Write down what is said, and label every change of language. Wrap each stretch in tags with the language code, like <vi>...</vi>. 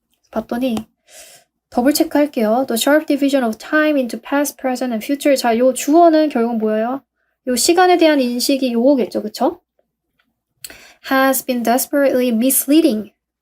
<ko>봤더니 더블 체크 할게요.</ko> <en>The sharp division of time into past, present, and future.</en> <ko>자, 요 주어는 결국 뭐예요? 요 시간에 대한 인식이 요거겠죠, 그쵸?</ko> <en>has been desperately misleading.</en>